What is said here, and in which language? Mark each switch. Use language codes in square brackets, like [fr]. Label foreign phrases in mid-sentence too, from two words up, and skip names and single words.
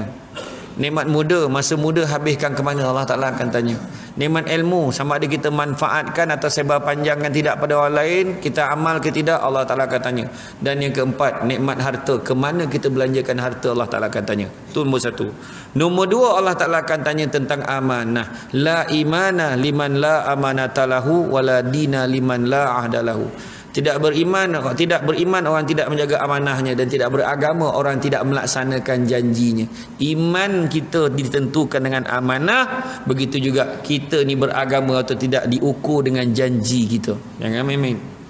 [ms] Nikmat muda, masa muda habiskan ke mana, Allah Ta'ala akan tanya. Nikmat ilmu, sama ada kita manfaatkan atau sebar panjangkan tidak pada orang lain, kita amal ke tidak, Allah Ta'ala akan tanya. Dan yang keempat, nikmat harta, ke mana kita belanjakan harta, Allah Ta'ala akan tanya. Itu nombor 1. Nombor 2, Allah Ta'ala akan tanya tentang amanah. [ar] لا إيمان لمن لا أمانة له، ولا دين لمن لا عهد له. [ms] Tidak beriman orang tidak menjaga amanahnya, dan tidak beragama orang tidak melaksanakan janjinya. Iman kita ditentukan dengan amanah, begitu juga kita ni beragama atau tidak diukur dengan janji kita. Jangan main-main.